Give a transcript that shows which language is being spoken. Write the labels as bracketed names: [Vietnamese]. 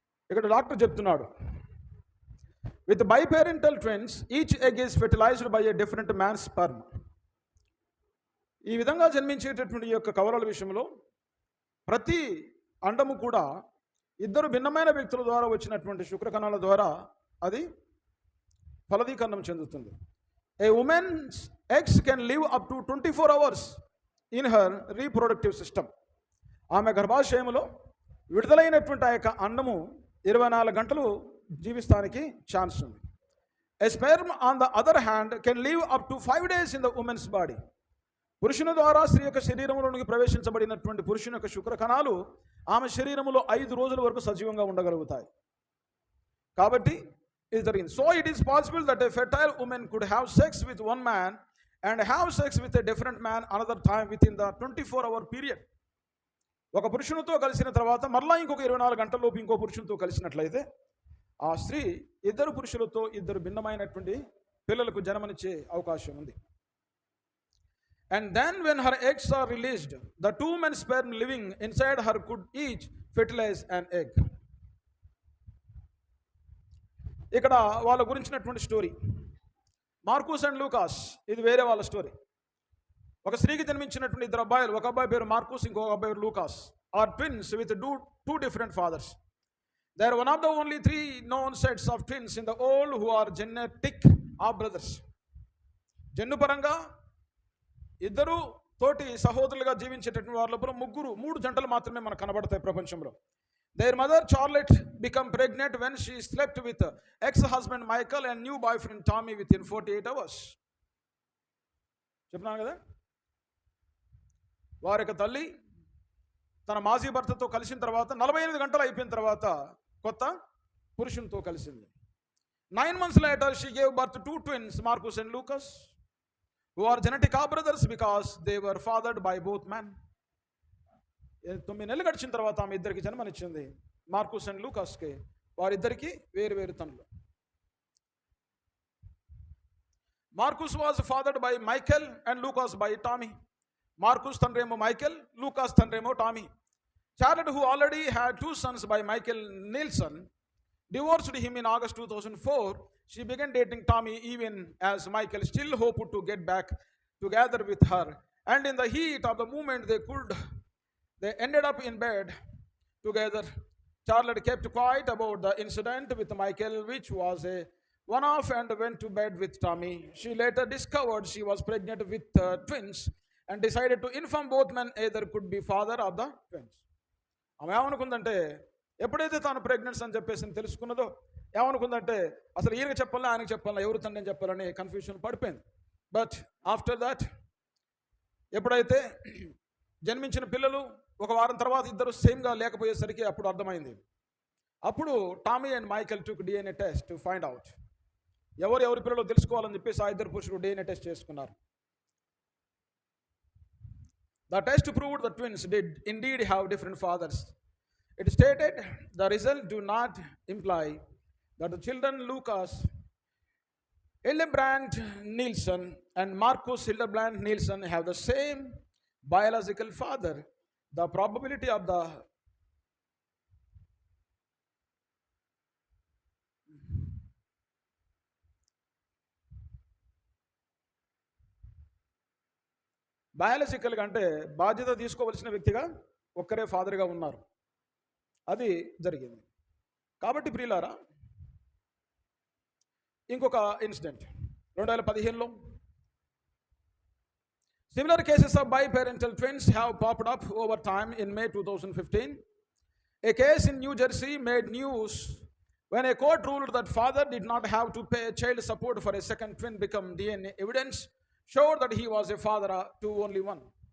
[Telugu] ఇక్కడ డాక్టర్ చెప్తున్నాడు, [English] with biparental twins each egg is fertilized by a different man's sperm. [Telugu] ఈ విధంగా జన్మించేటటువంటి యొక్క కవలల విషయంలో ప్రతి అండము కూడా 2 భిన్నమైన వ్యక్తుల ద్వారా వచ్చినటువంటి శుక్రకణాల ద్వారా అది ఫలదీకరణం చెందుతుంది. [English] A woman's eggs can live up to 24 hours in her reproductive system. [Telugu] ఆమె గర్భాశయములో విడుదలైనటువంటి ఆ యొక్క అండము 24 గంటలు జీవిస్తానికి ఛాన్స్ ఉంది. [English] A sperm on the other hand can live up to 5 days in the woman's body. [Telugu] పురుషుని ద్వారా స్త్రీ యొక్క శరీరంలోనికి ప్రవేశించబడినటువంటి పురుషుని యొక్క శుక్రకణాలు ఆమె శరీరంలో 5 రోజుల వరకు సజీవంగా ఉండగలుగుతాయి. కాబట్టి ఇది జరిగింది. [English] So it is possible that a fertile woman could have sex with 1 man and have sex with a different man another time within the 24-hour period. [Telugu] ఒక పురుషునితో కలిసిన తర్వాత మరలా ఇంకొక 24 గంటల్లోపు ఇంకో పురుషునితో కలిసినట్లయితే ఆ స్త్రీ 2 పురుషులతో 2 భిన్నమైనటువంటి పిల్లలకు జన్మనిచ్చే అవకాశం ఉంది. [English] And then when her eggs are released, the 2 men sperm living inside her could each fertilize an egg. [Telugu] ఇక్కడ వాళ్ళ గురించినటువంటి స్టోరీ మార్కూస్ అండ్ లూకాస్. ఇది వేరే వాళ్ళ స్టోరీ. ఒక స్త్రీకి జన్మించినటువంటి 2 అబ్బాయిలు, ఒక అబ్బాయి పేరు మార్కూస్, ఇంకొక అబ్బాయి పేరు లూకాస్, [English] Are twins with 2 different fathers. They are one of the only 3 known sets of twins in the world who are genetic half brothers. [Telugu] జన్యుపరంగా 2 తోటి సహోదరులుగా జీవించేటటువంటి వారి లోపల 3 జంటలు మాత్రమే మనకు కనబడతాయి ప్రపంచంలో. [English] Their mother Charlotte became pregnant when she slept with ex-husband Michael and new boyfriend Tommy within 48 hours. [Telugu] చెప్పినాను కదా, వారి యొక్క తల్లి తన మాజీ భర్తతో కలిసిన తర్వాత 48 గంటలు అయిపోయిన తర్వాత కొత్త పురుషునితో కలిసింది. [English] 9 months later, she gave birth to 2 twins, Marcus and Lucas, who are genetic brothers because they were fathered by both men. [Telugu] 9 నెలలు గడిచిన తర్వాత ఆమె ఇద్దరికి జన్మనిచ్చింది, మార్కుస్ అండ్ లూకాస్కి. వారిద్దరికి వేరు వేరు తండ్రులు. [English] Marcus was fathered by Michael and Lucas by Tommy. [Telugu] Marcus తండ్రేమో Michael, Lucas తండ్రేమో Tommy. [English] Charlotte, who already had 2 sons by Michael Nielsen, divorced him in August 2004. She began dating Tommy even as Michael still hoped to get back together with her. And in the heat of the moment they ended up in bed together. Charlotte kept quiet about the incident with Michael, which was a one-off, and went to bed with Tommy. She later discovered she was pregnant with twins and decided to inform both men either could be father of the twins. [Telugu] ఆమె ఏమనుకుందంటే, ఎప్పుడైతే తాను ప్రెగ్నెన్స్ అని చెప్పేసి తెలుసుకున్నదో, ఏమనుకుందంటే అసలు ఈయనకి చెప్పాలా ఆయనకి చెప్పాలా, ఎవరు తండ్రి అని చెప్పాలని కన్ఫ్యూషన్ పడిపోయింది. [English] but after that, [Telugu] ఎప్పుడైతే జన్మించిన పిల్లలు ఒక వారం తర్వాత ఇద్దరు సేమ్గా లేకపోయేసరికి అప్పుడు అర్థమైంది. అప్పుడు Tommy and Michael [English] Took DNA test to find out. [Telugu] ఎవరి పిల్లలు తెలుసుకోవాలని చెప్పేసి ఆ ఇద్దరు పురుషులు DNA టెస్ట్ చేసుకున్నారు. [English] The test proved the twins did indeed have different fathers. It stated the result do not imply that the children Lucas Hildebrand Nielsen and Marcus Hildebrand Nielsen have the same biological father. The probability of the [Telugu] బయాలజికల్గా అంటే బాధ్యత తీసుకోవలసిన వ్యక్తిగా ఒక్కరే ఫాదర్గా ఉన్నారు. అది జరిగింది. కాబట్టి ప్రియులారా, ఇంకొక incident 2015లో [English] similar cases of biparental twins have popped up over time. In May 2015, a case in New Jersey made news when a court ruled that father did not have to pay child support for a second twin become DNA evidence showed that he was a father to only one.